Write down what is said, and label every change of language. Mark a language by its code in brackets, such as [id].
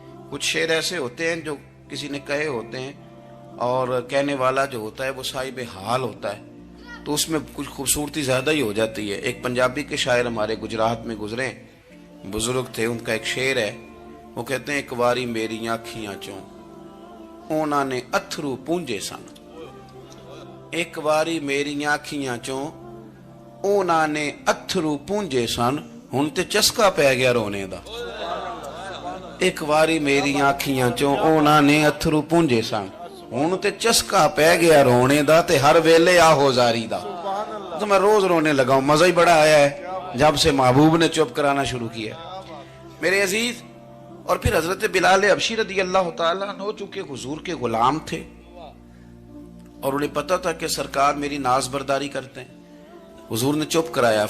[ur] کچھ شعر ایسے ہوتے ہیں جو کسی نے کہے ہوتے ہیں, اور کہنے والا جو ہوتا ہے وہ صاحب حال ہوتا ہے, تو اس میں کچھ خوبصورتی زیادہ ہی ہو جاتی ہے. ایک پنجابی کے شاعر ہمارے گجرات میں گزرے, بزرگ تھے, ان کا ایک شعر ہے, وہ کہتے ہیں [pa] ایک واری میری آنکھیاں چوں اونا نے اتھرو پونجے سن. ایک واری میری آنکھیاں چوں اونا نے اتھرو پونجے سن, ہن تے چسکا پہ گیا رونے دا. ایک واری میری آنکھیاں چوں اونا نے اتھرو پونجے سن, ہن تے چسکا پہ گیا رونے دا, تے ہر ویلے آہو زاری دا. [ur] تو میں روز رونے لگا ہوں, مزہ ہی بڑا آیا ہے جب سے محبوب نے چپ کرانا شروع کیا میرے عزیز. اور پھر حضرت بلال حبشی رضی اللہ تعالیٰ عنہ چونکہ حضور کے غلام تھے, اور انہیں پتا تھا کہ سرکار میری ناز برداری کرتے ہیں, حضور نے چپ کرایا.